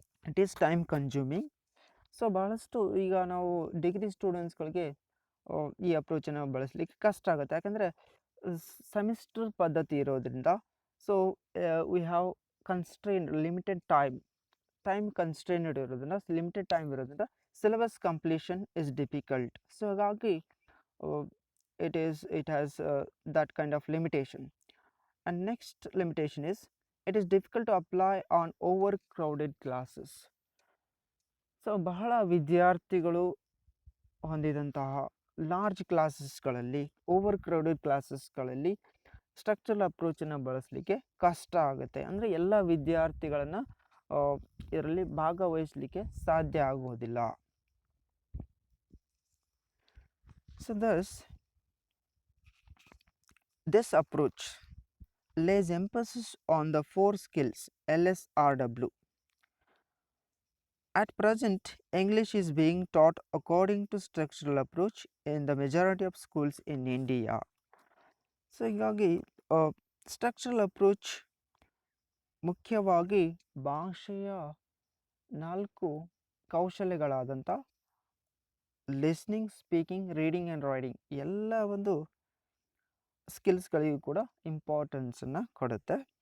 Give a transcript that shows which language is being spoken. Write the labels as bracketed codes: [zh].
[en] It is time consuming. [kn] So ಬಹಳಷ್ಟು ಈಗ ನಾವು ಡಿಗ್ರಿ ಸ್ಟೂಡೆಂಟ್ಸ್ಗಳಿಗೆ ಈ ಅಪ್ರೋಚನ್ನು ಬಳಸಲಿಕ್ಕೆ ಕಷ್ಟ ಆಗುತ್ತೆ. ಯಾಕಂದರೆ ಸೆಮಿಸ್ಟರ್ ಪದ್ಧತಿ ಇರೋದ್ರಿಂದ [en] so we have limited time constrained [kn] ಇರೋದ್ರಿಂದ ಲಿಮಿಟೆಡ್ ಟೈಮ್ ಇರೋದ್ರಿಂದ [en] Syllabus completion is difficult. So [kn] ಹಾಗಾಗಿ [en] it has that kind of limitation. And next limitation is it is difficult to apply on overcrowded classes. [kn] So ಬಹಳ ವಿದ್ಯಾರ್ಥಿಗಳು ಹೊಂದಿದಂತಹ large ಕ್ಲಾಸಸ್ಗಳಲ್ಲಿ, over crowded ಕ್ಲಾಸಸ್ಗಳಲ್ಲಿ structural ಅಪ್ರೋಚನ್ನು ಬಳಸಲಿಕ್ಕೆ ಕಷ್ಟ ಆಗುತ್ತೆ. ಅಂದರೆ ಎಲ್ಲ ವಿದ್ಯಾರ್ಥಿಗಳನ್ನು ಇದರಲ್ಲಿ ಭಾಗವಹಿಸಲಿಕ್ಕೆ ಸಾಧ್ಯ ಆಗೋದಿಲ್ಲ. [en] So this approach lays emphasis on the 4 skills LSRW. At present, English is being taught according to structural approach in the majority of schools in India. [kn] So ಹೀಗಾಗಿ structural approach ಮುಖ್ಯವಾಗಿ ಭಾಷೆಯ 4 ಕೌಶಲ್ಯಗಳಾದಂಥ listening, speaking, reading and writing ಎಲ್ಲ ಒಂದು ಸ್ಕಿಲ್ಸ್ಗಳಿಗೂ ಕೂಡ ಇಂಪಾರ್ಟೆನ್ಸನ್ನು ಕೊಡುತ್ತೆ.